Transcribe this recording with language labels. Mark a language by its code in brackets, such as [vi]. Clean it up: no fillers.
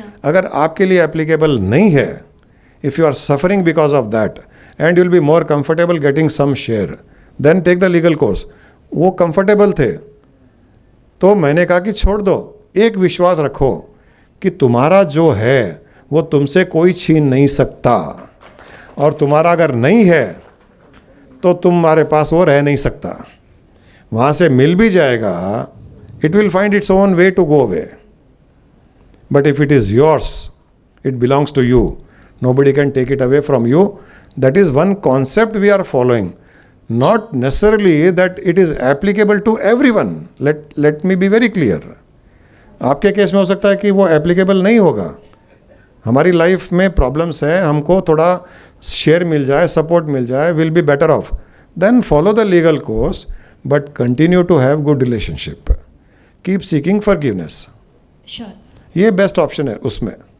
[hi] अगर आपके लिए एप्लीकेबल नहीं है, [en] If you are suffering because of that and you will be more comfortable getting some share, then take the legal course. [hi] वो comfortable थे तो मैंने कहा कि छोड़ दो. एक विश्वास रखो कि तुम्हारा जो है वो तुमसे कोई छीन नहीं सकता, और तुम्हारा अगर नहीं है तो तुम्हारे पास वो रह नहीं सकता. वहाँ से मिल भी जाएगा, [en] it will find its own way to go away. But if it is yours, it belongs to you. Nobody can take it away from you. That is one concept we are following. Not necessarily that it is applicable to everyone. Let me be very clear. [hi] आपके case में हो सकता है कि वो applicable नहीं होगा. हमारी लाइफ में प्रॉब्लम्स हैं, हमको थोड़ा शेयर मिल जाए, सपोर्ट मिल जाए, [en] Will be better off. Then follow the legal course, but continue to have good relationship. Keep seeking forgiveness. [hi] ये बेस्ट ऑप्शन है उसमें.